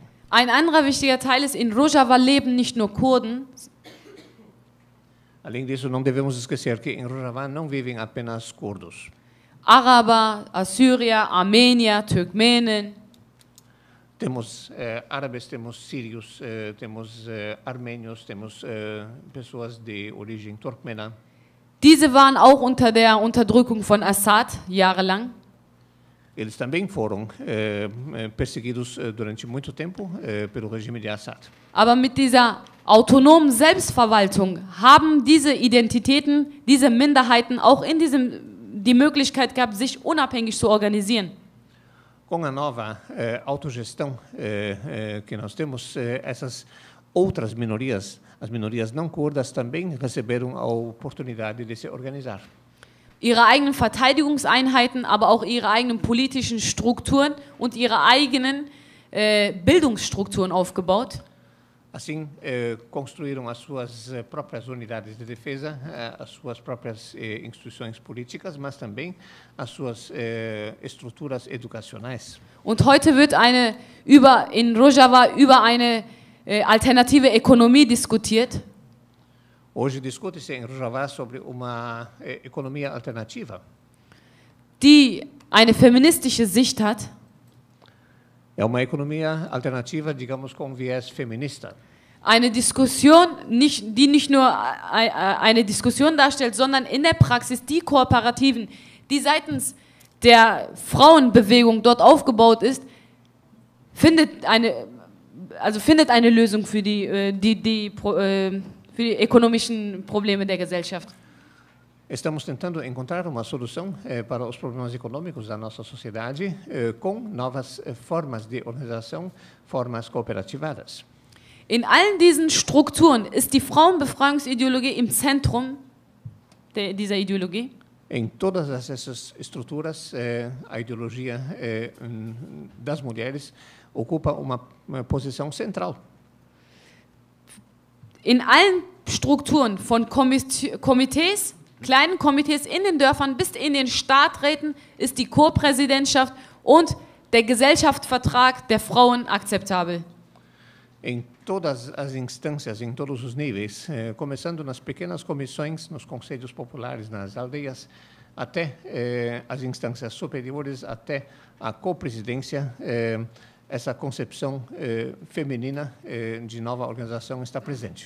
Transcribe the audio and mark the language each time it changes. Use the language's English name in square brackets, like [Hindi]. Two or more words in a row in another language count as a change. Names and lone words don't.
[German] Ein anderer wichtiger Teil ist, in Rojava leben nicht nur Kurden. [Portuguese] Além disso, não devemos esquecer que em Rojava não vivem apenas curdos. [German] Araber, Assyrier, Armenier, Turkmenen. [Portuguese] Temos árabes, temos sírios, temos armênios, temos pessoas de origem turcmena. [German] Diese waren auch unter der Unterdrückung von Assad jahrelang. [Portuguese] Eles também foram perseguidos durante muito tempo pelo regime de Assad. [German] Aber mit dieser autonomen Selbstverwaltung haben diese Identitäten, diese Minderheiten auch in die Möglichkeit gehabt, sich unabhängig zu organisieren. [Portuguese] Com a nova autogestão que nós temos, essas outras minorias, as minorias não curdas, também receberam a oportunidade de se organizar. [German] Ihre eigenen Verteidigungseinheiten, aber auch ihre eigenen politischen Strukturen und ihre eigenen Bildungsstrukturen aufgebaut. [Portuguese] Assim, construíram as suas próprias unidades de defesa, as suas próprias instituições políticas, mas também as suas estruturas educacionais. [German] Und heute wird in Rojava über eine alternative Ökonomie diskutiert. [Portuguese] Hoje discute-se em Rojava sobre uma economia alternativa, [German] die eine feministische Sicht hat. [Portuguese] É uma economia alternativa, digamos, com viés feminista. [German] Eine Diskussion, die nicht nur eine Diskussion darstellt, sondern in der Praxis die Kooperativen, die seitens der Frauenbewegung dort aufgebaut ist, findet eine Lösung für die ökonomischen Probleme der Gesellschaft. [Portuguese] Estamos tentando encontrar uma solução para os problemas econômicos da nossa sociedade com novas formas de organização, formas cooperativadas. [German] In allen diesen Strukturen ist die Frauenbefreiungsideologie im Zentrum dieser Ideologie. [Portuguese] Em todas essas estruturas, a ideologia das mulheres ocupa uma posição central. [German] In allen Strukturen von Komitees, kleinen Komitees in den Dörfern bis in den Stadträten ist die Co-Präsidentschaft und der Gesellschaftsvertrag der Frauen akzeptabel. [Portuguese] Em todas as instâncias, em todos os níveis, começando nas pequenas comissões, nos conselhos populares, nas aldeias, até as instâncias superiores, até a co-presidência, essa concepção feminina de nova organização está presente.